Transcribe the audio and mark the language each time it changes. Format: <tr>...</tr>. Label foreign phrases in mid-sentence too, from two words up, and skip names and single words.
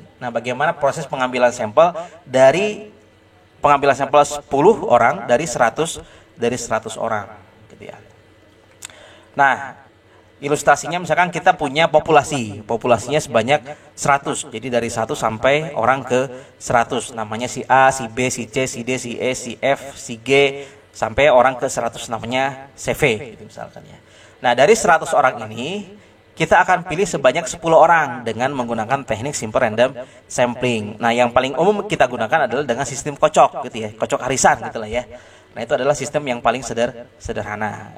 <id>Nah, bagaimana proses pengambilan sampel dari pengambilan sampel 10 orang dari 100 orang gitu ya. Nah, ilustrasinya misalkan kita punya populasinya sebanyak 100. Jadi dari 1 sampai orang ke 100. Namanya si A, si B, si C, si D, si E, si F, si G sampai orang ke 100 namanya CV gitu misalkan ya. Nah, dari 100 orang ini kita akan pilih sebanyak 10 orang dengan menggunakan teknik</id> <en>simple random sampling.</en> <id>Nah, yang paling umum kita gunakan adalah dengan sistem kocok gitu ya, kocok arisan gitu lah ya. Nah, itu adalah sistem yang paling sederhana.</id>